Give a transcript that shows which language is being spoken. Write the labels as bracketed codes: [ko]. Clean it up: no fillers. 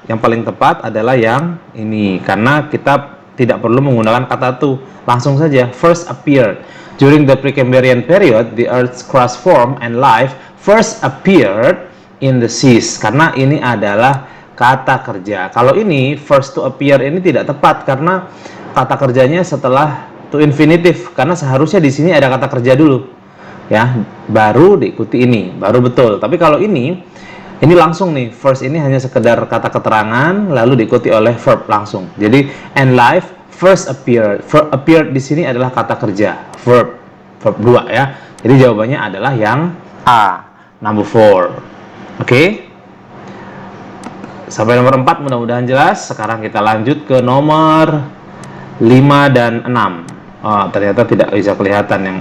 [id] Yang paling tepat adalah yang ini, karena kita tidak perlu menggunakan kata to, langsung saja first appeared. [en] During the Precambrian period, the Earth's crust formed and life first appeared in the seas. [id] Karena ini adalah kata kerja. Kalau ini first to appear ini tidak tepat karena kata kerjanya setelah to infinitive, karena seharusnya di sini ada kata kerja dulu. Ya, baru diikuti ini, baru betul. Tapi kalau ini langsung nih, first ini hanya sekedar kata keterangan lalu diikuti oleh verb langsung. [en] Jadi and life first appeared. [id] Verb appeared di sini adalah kata kerja, verb 2 ya. Jadi jawabannya adalah yang A, number 4. Oke? Sampai nomor 4 mudah-mudahan jelas. Sekarang kita lanjut ke nomor 5 dan 6. Oh, ternyata tidak bisa kelihatan yang.